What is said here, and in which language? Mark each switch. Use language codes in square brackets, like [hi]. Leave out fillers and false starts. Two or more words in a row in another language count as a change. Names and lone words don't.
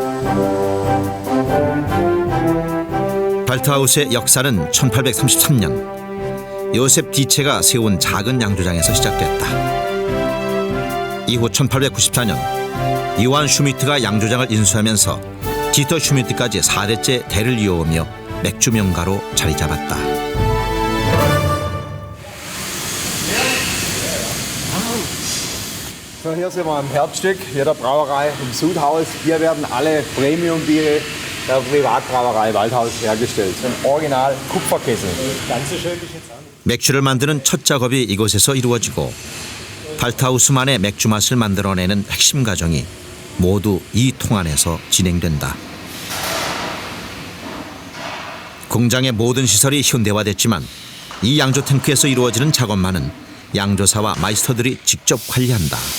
[ko] 발트하우스의 역사는 1833년 요셉 디체가 세운 작은 양조장에서 시작됐다. 이후 1894년 요한 슈미트가 양조장을 인수하면서 디터 슈미트까지 4대째 대를 이어오며 맥주 명가로 자리 잡았다. [de] So, hier sind wir am Herzstück hier der Brauerei im Sudhaus. Hier werden alle Premium-Biere der Privatbrauerei Waldhaus hergestellt. Im Original Kupferkessel. [ko] 맥주를 만드는 첫 작업이 이곳에서 이루어지고 발트하우스만의 맥주 맛을 만들어내는 핵심 과정이 모두 이 통 안에서 진행된다. 공장의 모든 시설이 현대화됐지만 이 양조 탱크에서 이루어지는 작업만은 양조사와 마이스터들이 직접 관리한다.